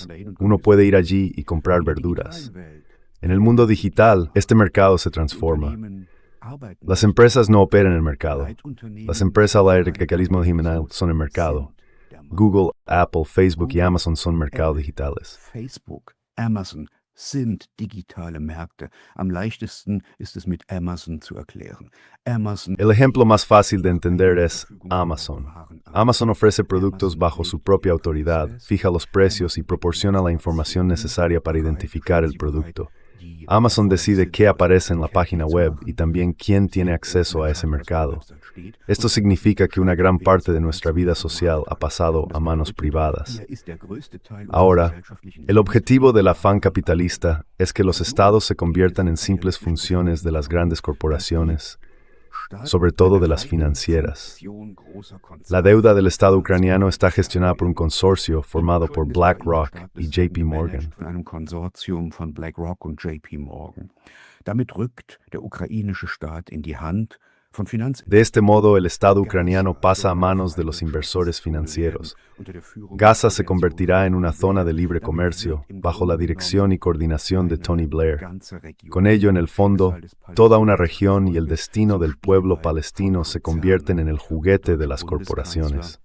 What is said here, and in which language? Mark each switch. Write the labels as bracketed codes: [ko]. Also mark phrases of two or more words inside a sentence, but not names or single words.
[es] Uno puede ir allí y comprar verduras. En el mundo digital, este mercado se transforma. Las empresas no operan en el mercado. Las empresas del capitalismo digital son el mercado. Google, Apple, Facebook y Amazon son mercados digitales. [de] Facebook, Amazon sind digitale Märkte. Am leichtesten ist es mit Amazon zu erklären. [es] El ejemplo más fácil de entender es Amazon. Amazon ofrece productos bajo su propia autoridad, fija los precios y proporciona la información necesaria para identificar el producto. Amazon decide qué aparece en la página web y también quién tiene acceso a ese mercado. Esto significa que una gran parte de nuestra vida social ha pasado a manos privadas. Ahora, el objetivo del afán capitalista es que los estados se conviertan en simples funciones de las grandes corporaciones, sobre todo de las financieras. La deuda del Estado ucraniano está gestionada por un consorcio formado por BlackRock y JP Morgan. [de] Damit rückt der ukrainische Staat in die Hand von [es] De este modo, el Estado ucraniano pasa a manos de los inversores financieros. Gaza se convertirá en una zona de libre comercio, bajo la dirección y coordinación de Tony Blair. Con ello, en el fondo, toda una región y el destino del pueblo palestino se convierten en el juguete de las corporaciones.